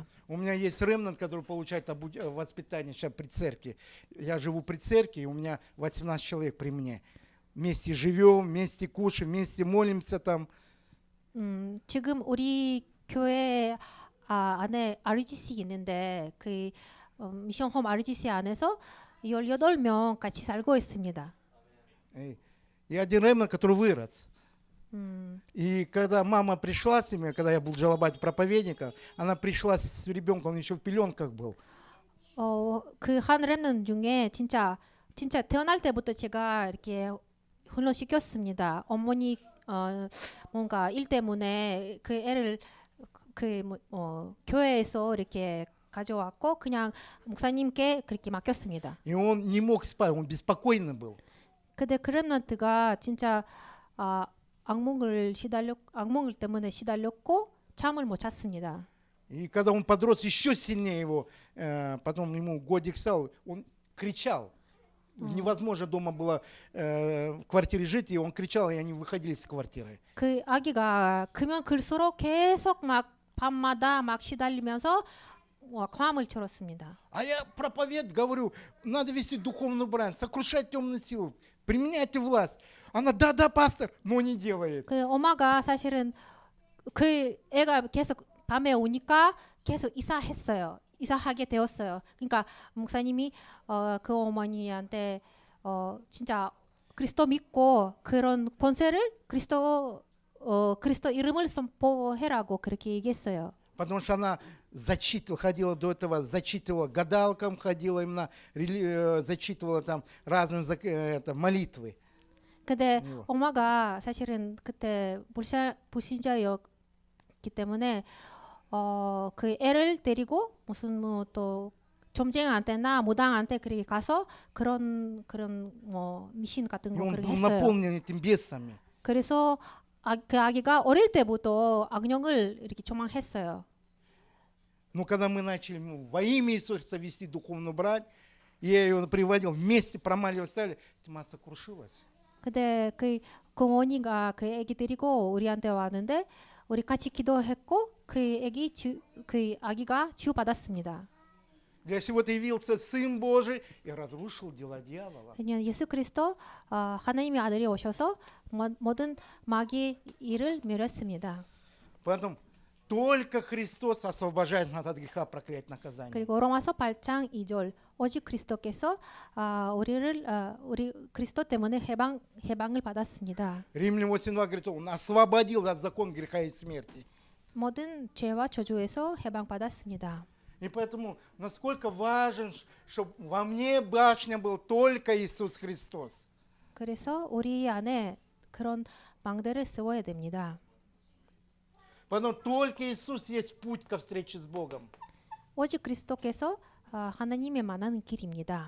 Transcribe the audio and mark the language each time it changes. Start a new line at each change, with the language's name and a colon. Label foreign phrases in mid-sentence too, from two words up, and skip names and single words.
Russian: У меня есть ремнант, который получает воспитание сейчас при церкви. Я живу при церкви, и у меня 18 человек при мне. Вместе живем, вместе кушаем, вместе молимся там.
Korean: 지금 우리 교회 안에 RGC 있는데 그 미션홈 RGC 안에서 18명 같이 살고 있습니다.
Russian: И один ремнант, который вырос. И когда мама пришла с ними, когда я был жалобать проповедника, она пришла с ребенком, он еще в пеленках был.
Korean: 그 한 렘넌 중에 진짜 태어날 때부터 제가 이렇게 훈련시켰습니다. 어머니 뭔가 일 때문에 그 애를 교회에서 이렇게 가져왔고 그냥 목사님께 그렇게 맡겼습니다.
Russian: И он не мог спать, он беспокойный был.
Korean: 근데 그 렘넌트가 진짜 악몽을 때문에 시달렸고 잠을 못 잤습니다.
Russian: И когда он подрос, еще сильнее его, потом ему годик стал, он кричал. Невозможно дома было в квартире жить, и он кричал, и они выходили из квартиры.
Korean: 그 아기가 크면 클수록 계속 막 밤마다 막 시달리면서 광함을 치렀습니다.
Russian: А я говорю, надо вести духовную брань, сокрушать темную силу, применяйте власть. Она, да, пастор, но не делает.
Korean: 그 엄마가 사실은 그 애가 계속 밤에 오니까 계속 이사하게 되었어요. 그러니까 목사님이 그 어머니한테 진짜 그리스도 믿고 그런 권세를 그리스도 이름을 선포해라고 그렇게 얘기했어요.
Russian: Потому что она ходила до этого, зачитывала, гадалкам ходила, именно зачитывала там разные молитвы.
Korean: 근데 엄마가 사실은 그때 불신자였기 때문에 그 애를 데리고 무슨 뭐 또 점쟁이한테나 무당한테 그렇게 가서 그런 뭐 미신 같은 거
Russian: И он
Korean: 그렇게
Russian: был
Korean: 했어요.
Russian: наполнен этим бесами.
Korean: 그래서 그 아기가 어릴 때부터 악령을 이렇게 조망했어요.
Russian: Но когда мы начали во имя Иисуса вести духовную брань, я ее приводил, вместе промаливали, стали, тьма сокрушилась.
Korean: 근데 그 어머니가 그 아기 데리고 우리한테 왔는데 우리 같이 기도했고 그 아기가 치유받았습니다.
Russian: Для всего-то явился Сын Божий и разрушил дела дьявола.
Korean: 왜냐하면 예수 그리스도 하나님의 아들이 오셔서 모든 마귀의 일을 멸했습니다.
Russian: Поэтому Только Христос освобождает нас от греха, проклятия, наказания.
Korean: 그리고 로마서 8장 2절 오직 그리스도께서 우리 그리스도 때문에 해방을 받았습니다.
Russian: Римлян 8:2 говорит, Он освободил от закона греха и смерти.
Korean: 모든 죄와 저주에서 해방받았습니다.
Russian: И поэтому насколько важен, чтобы во мне башня был только Иисус Христос.
Korean: 그래서 우리 안에 그런 망대를 세워야 됩니다.
Russian: Потому только Иисус есть путь ко встрече с Богом.
Korean: 오직 그리스도께서 하나님의 만나는 길입니다.